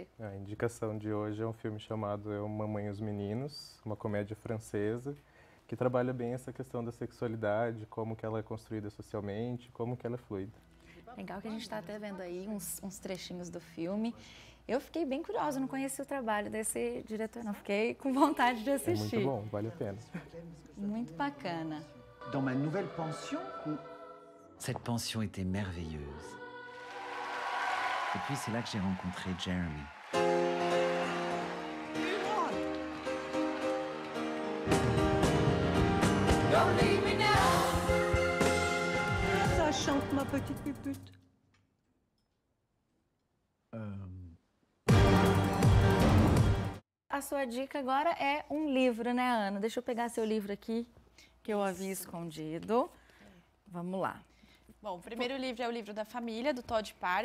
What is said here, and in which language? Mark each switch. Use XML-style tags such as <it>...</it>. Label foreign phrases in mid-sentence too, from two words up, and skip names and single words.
<pt>A indicação de hoje é um filme chamado Mamãe e os Meninos, uma comédia francesa, que trabalha bem essa questão da sexualidade, como que ela é construída socialmente, como que ela é fluida. Legal que a gente está até vendo aí uns trechinhos do filme. Eu fiquei bem curiosa, não conheci o trabalho desse diretor, não. Fiquei com vontade de assistir. É muito bom, vale a pena. Muito bacana.</pt> <fr>Dans ma nouvelle pension, Cette pension était merveilleuse. Et puis c'est là que j'ai rencontré Jeremy. Ça chante, ma petite pupute.</fr> <pt>A sua dica agora é um livro, né, Ana? Deixa eu pegar seu livro aqui, que eu havia escondido. Vamos lá. Bom, o primeiro livro é o livro da família, do Todd Parr.</pt>